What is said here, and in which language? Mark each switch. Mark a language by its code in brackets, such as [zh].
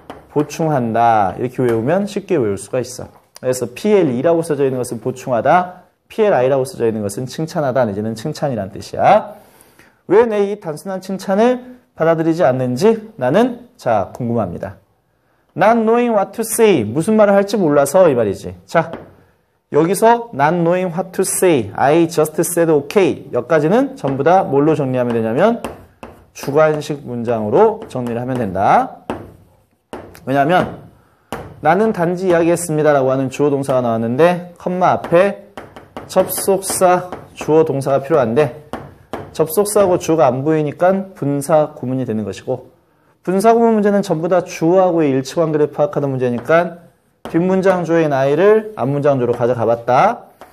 [ko] 보충한다. 이렇게 외우면 쉽게 외울 수가 있어. 그래서 PLE라고 써져 있는 것은 보충하다. PLI라고 써져 있는 것은 칭찬하다 내지는 칭찬이란 뜻이야. 왜 내 이 단순한 칭찬을 받아들이지 않는지 나는 자 궁금합니다. [en] Not knowing what to say. [ko] 무슨 말을 할지 몰라서 이 말이지. 자 여기서 [en] not knowing what to say. I just said okay. [ko] 여기까지는 전부 다 뭘로 정리하면 되냐면 주관식 문장으로 정리를 하면 된다. 왜냐하면 나는 단지 이야기했습니다 라고 하는 주어 동사가 나왔는데 컴마 앞에 접속사 주어 동사가 필요한데 접속사하고 주어가 안 보이니까 분사 구문이 되는 것이고 분사 구문 문제는 전부 다 주어하고의 일치관계를 파악하는 문제니까 뒷문장 주어인 I를 앞문장 주어로 가져가 봤다.